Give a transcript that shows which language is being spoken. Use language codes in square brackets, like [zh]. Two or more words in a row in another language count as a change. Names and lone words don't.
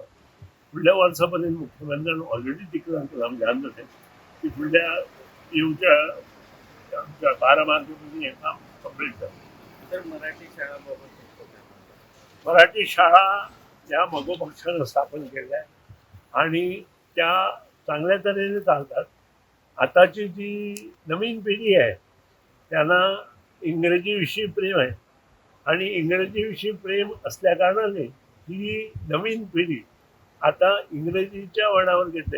[kok] फुडल्या वर्सा पर्यंत मुख्यमंत्र्यान [en] already declare [kok] केला ध्यान दवरलें की फुडल्या येवच्या आमच्या 12 मार्च पर्यंत हें काम कंप्लीट जालें. [mr] तर मराठी शाळा ह्या मोगो पक्षान स्थापन केल्या आणि त्या चांगल्या तरेने चालतात. आताची जी नवीन पिढी आहे त्यांना इंग्रजी विषयी प्रेम आहे आणि इंग्रजी विषयी प्रेम असल्या कारणाने ही नवीन पिढी आता इंग्रजीच्या वळणावर घेते.